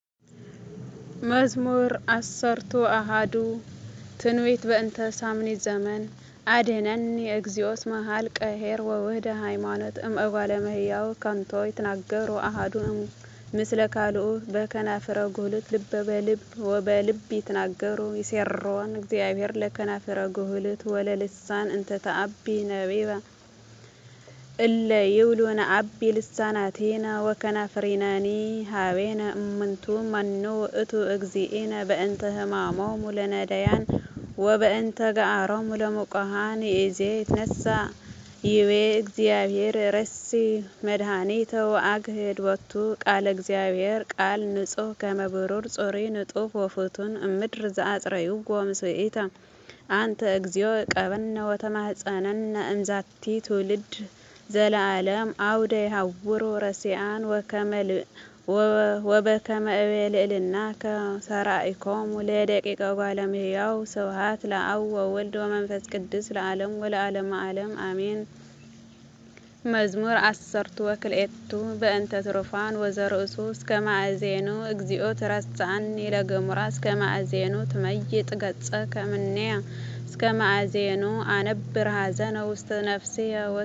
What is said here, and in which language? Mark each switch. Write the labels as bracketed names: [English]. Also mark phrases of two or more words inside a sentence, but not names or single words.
[Geez] መዝሙር 11 ትንቢት በእንተ ሳምኒት ዘመን አድኅነኒ እግዚኦ እስመ ኀልቀ ኄር ወውህደ ሃይማኖት እምእጓለ እመሕያው ከንቶ ይትናገሩ አሐዱ ምስለ ካልኡ በከናፍረ ጉህሉት ልበ በልብ ወበልብ ይትናገሩ ይሴርዎን እግዚአብሔር ለከናፍረ ጉህሉት ወለልሳን እንተ ተአቢ ነቢበ እለ ይብሉ ነአቢ ልሳናቲነ ወከናፍሪናኒ ሀቤነ እሙንቱ መኑ ውእቱ እግዚእነ በእንተ ሕማሞሙ ለነዳያን ወበእንተ ገአሮሙ ለሙቆሃን ይእዜ ይትነሣእ ይቤ እግዚአብሔር ረሲ መድኃኒተ ወአግህድ ቦቱ ቃለ እግዚአብሔር ቃል ንጹሕ ከመ ብሩር ጽሩይ ንጡፍ ወፍቱን እምድር ዘአጽረይዎ ምስኢተ አንተ እግዚኦ ዕቀበነ ወተማኅፀነነ እምዛቲ ትውልድ ዘለዓለም አውደ ይሃውሩ ረሲዓን ወበከመ እቤልዕልናከ ሰራኢኮሙ ለደቂቀ እጓለ እመሕያው። ስብሐት ለአብ ወወልድ ወመንፈስ ቅዱስ ለዓለሙ ወለዓለመ ዓለም አሜን። መዝሙር 12 በእንተ ትሩፋን ወዘርእሱ እስከ ማእዜኑ እግዚኦ ትረስዓኒ ለገሙራ እስከ ማእዜኑ ትመይጥ ገጸከ እምኔየ እስከ ማእዜኑ አነብር ሐዘነ ውስተ ነፍስየ